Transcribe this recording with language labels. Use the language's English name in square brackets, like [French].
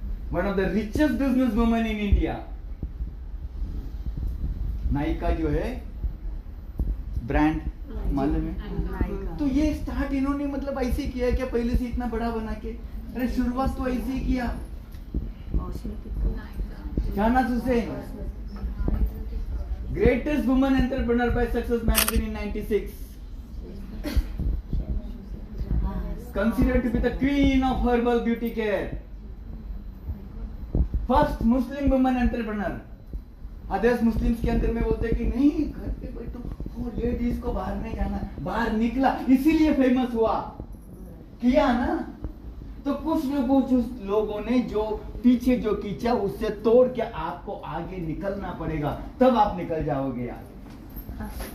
[English] One of the richest businesswomen in India, [Hindi] नायिका जो है ब्रांड, मालूम है? तो ये स्टार्ट इन्होंने मतलब ऐसे किया है क्या, पहले से इतना बड़ा बना के? अरे शुरुआत तो ऐसे ही किया। [English] Shahnaz Husain, greatest woman entrepreneur by Success magazine in 96, considered to be the queen of herbal beauty care, first Muslim woman entrepreneur। [Hindi] Others Muslims के अंदर में बोलते हैं कि नहीं घर पे बैठो, वो लेडीज को बाहर नहीं जाना, बाहर निकला इसीलिए फेमस हुआ, किया ना। तो कुछ लोगों ने जो पीछे जो खींचा उससे तोड़ के आपको आगे निकलना पड़ेगा, तब आप निकल जाओगे यार।